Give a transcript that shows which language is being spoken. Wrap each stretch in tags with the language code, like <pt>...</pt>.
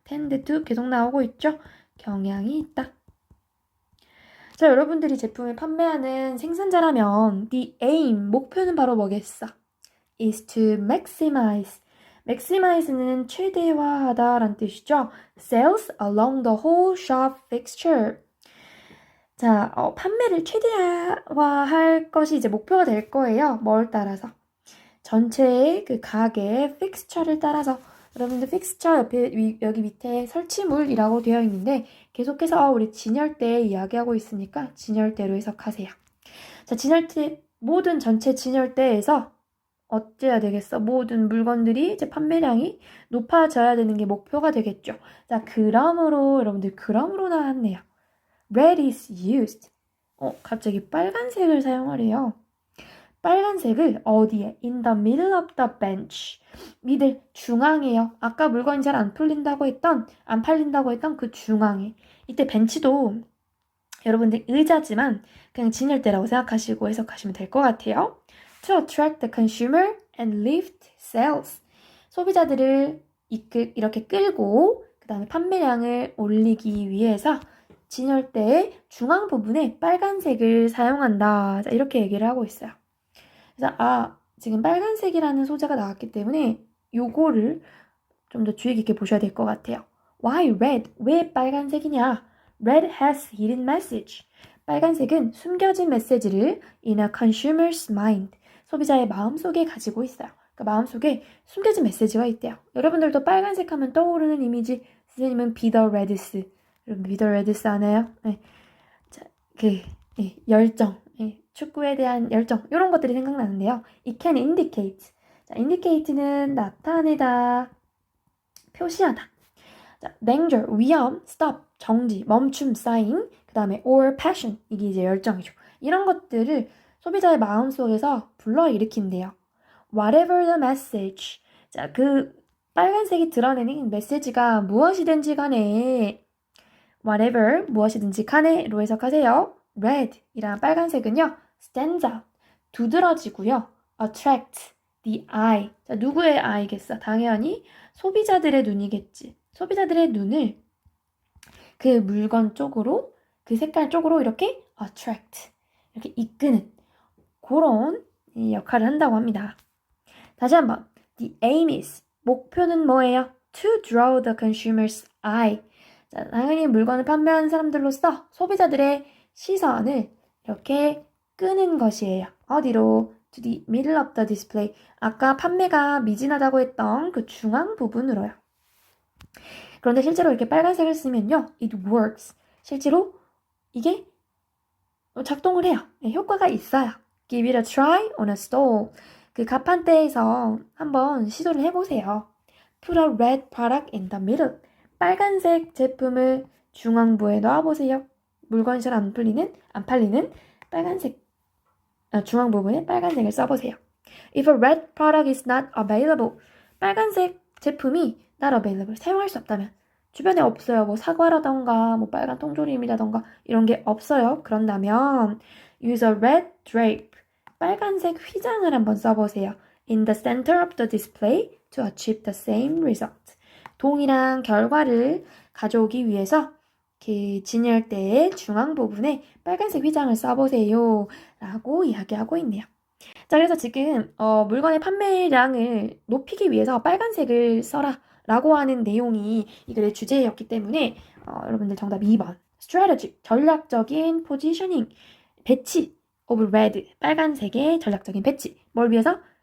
<ko>tend to 계속 나오고 있죠. 경향이 있다. 자, 여러분들이 제품을 판매하는 생산자라면 the aim, 목표는 바로 뭐겠어?</ko> <en>is to maximize.</en> <ko>maximize는 최대화하다라는 뜻이죠.</ko> <en>sales along the whole shop fixture.</en> <ko>자, 판매를 최대화할 것이 이제 목표가 될 거예요. 뭘 따라서? 전체의 그 가게의 fixture를 따라서. 여러분들 fixture 옆에 여기 밑에 설치물이라고 되어 있는데 계속해서 우리 진열대 이야기하고 있으니까 진열대로 해석하세요. 자, 진열대 모든 전체 진열대에서 어째야 되겠어? 모든 물건들이 이제 판매량이 높아져야 되는 게 목표가 되겠죠. 자, 그러므로 여러분들 그러므로 나왔네요.</ko> <en>Red is used.</en> <ko>갑자기 빨간색을 사용하래요. 빨간색을 어디에?</ko> <en>In the middle of the bench.</en> <ko>미들 중앙에요. 아까 물건이 잘 안 팔린다고 했던 그 중앙에. 이때 벤치도 여러분들 의자지만 그냥 진열대라고 생각하시고 해석하시면 될 것 같아요.</ko> <en>To attract the consumer and lift sales.</en> <ko>소비자들을 이렇게 끌고 그 다음에 판매량을 올리기 위해서 진열대의 중앙 부분에 빨간색을 사용한다. 자, 이렇게 얘기를 하고 있어요. 그래서 지금 빨간색이라는 소재가 나왔기 때문에 요거를 좀 더 주의 깊게 보셔야 될 것 같아요.</ko> <en>Why red?</en> <ko>왜 빨간색이냐?</ko> <en>Red has hidden message.</en> <ko>빨간색은 숨겨진 메시지를</ko> <en>in a consumer's mind.</en> <ko>소비자의 마음속에 가지고 있어요. 그러니까 마음속에 숨겨진 메시지가 있대요. 여러분들도 빨간색 하면 떠오르는 이미지, 선생님은</ko> <en>be the reds.</en> <ko>여러분 be the reds 아나요? 네. 자, 열정. 축구에 대한 열정 이런 것들이 생각나는데요.</ko> <en>It can indicate.</en> <ko>자, indicate는 나타내다, 표시하다. 자, danger, 위험, stop, 정지, 멈춤, sign, 그 다음에 or passion, 이게 이제 열정이죠. 이런 것들을 소비자의 마음속에서 불러일으킨대요.</ko> <en>Whatever the message.</en> <ko>자, 그 빨간색이 드러내는 메시지가 무엇이든지 간에 whatever, 무엇이든지 간에로 해석하세요. red, 이란 빨간색은요.</ko> <en>stands out,</en> <ko>두드러지고요.</ko> <en>attract, the eye.</en> <ko>자, 누구의 eye겠어? 당연히 소비자들의 눈이겠지. 소비자들의 눈을 그 물건 쪽으로, 그 색깔 쪽으로 이렇게 attract, 이렇게 이끄는 그런 역할을 한다고 합니다. 다시 한번.</ko> <en>The aim is,</en> <ko>목표는 뭐예요?</ko> <en>To draw the consumer's eye.</en> <ko>자, 당연히 물건을 판매하는 사람들로서 소비자들의 시선을 이렇게 끄는 것이에요. 어디로?</ko> <en>To the middle of the display.</en> <ko>아까 판매가 미진하다고 했던 그 중앙 부분으로요. 그런데 실제로 이렇게 빨간색을 쓰면요.</ko> <en>It works.</en> <ko>실제로 이게 작동을 해요. 효과가 있어요.</ko> <en>Give it a try on a stall.</en> <ko>그 가판대에서 한번 시도를 해보세요.</ko> <en>Put a red product in the middle.</en> <ko>빨간색 제품을 중앙부에 놔보세요. 물건이 잘 안 팔리는 빨간색 중앙 부분에 빨간색을 써보세요.</ko> <en>If a red product is not available.</en> <ko>빨간색 제품이</ko> <en>not available.</en> <ko>사용할 수 없다면. 주변에 없어요. 뭐 사과라던가 뭐 빨간 통조림이라던가 이런 게 없어요. 그런다면</ko> <en>use a red drape.</en> <ko>빨간색 휘장을 한번 써보세요.</ko> <en>In the center of the display to achieve the same result.</en> <ko>동일한 결과를 가져오기 위해서 진열대의 중앙 부분에 빨간색 휘장을 써보세요. 라고 이야기하고 있네요. 자, 그래서 지금 물건의 판매량을 높이기 위해서 빨간색을 써라 라고 하는 내용이 이 글의 주제였기 때문에 여러분들 정답 2번 strategy, 전략적인 positioning, 배치 of red, 빨간색의 전략적인 배치. 뭘 위해서?</ko>